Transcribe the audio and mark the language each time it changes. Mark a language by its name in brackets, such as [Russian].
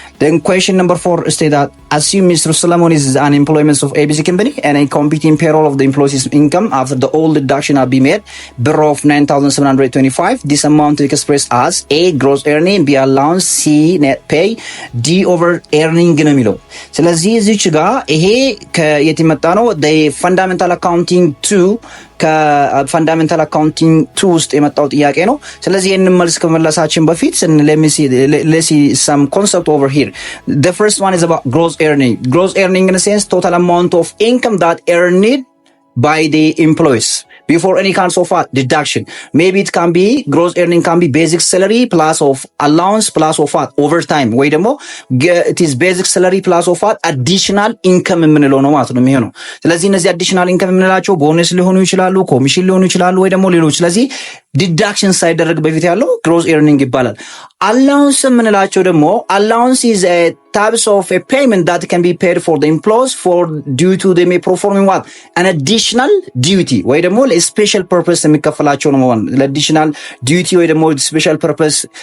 [English] Then question number 4 states that assume Mr. Solomon is an employment of ABC company and a computing payroll of the employee's income after the all deduction have been made, below of 9,725. This amount is expressed as A gross earning, B allowance, C net pay, D over earning [Amharic] ነው የሚለው። ስለዚህ እዚች ጋር ይሄ ከየት የመጣ ነው? [English] the fundamental accounting 2 [Amharic] ከፋንዳሜንታል አካውንቲንግ 2 ውስጥ የመጣው ጥያቄ ነው። ስለዚህ ይሄንን መልስ ከመለሳችን በፊት [English] let's see some concept over here. The first one is about gross earning. Gross earning in a sense total amount of income that earned by the employees before any kind of deduction. Maybe it can be gross earning can be basic salary plus of allowance plus of overtime. [Amharic] ወይ ደግሞ [English] it is basic salary plus of additional income [Amharic] የምንለው ነው ማለት ነው የሚሆነው። ስለዚህ እነዚህ additional income የምንላቸው ቦነስ ሊሆኑ ይችላሉ፣ ኮሚሽን ሊሆኑ ይችላሉ፣ ወይ ደግሞ ሌሎች። ስለዚህ ዲዳክሽን ሳይደረግ በፊት ያለው gross earning ይባላል። allowance የምንላቸው ደግሞ [English] allowance is a types of a payment that can be paid for the employees for due to them performing what an additional duty [Amharic] ወይ ደግሞ ለስፔሻል ፐርፐስ የሚከፈላቸው ነው ማለት ነው። ለአዲሽናል ዲዩቲ ወይ ደግሞ ስፔሻል ፐርፐስ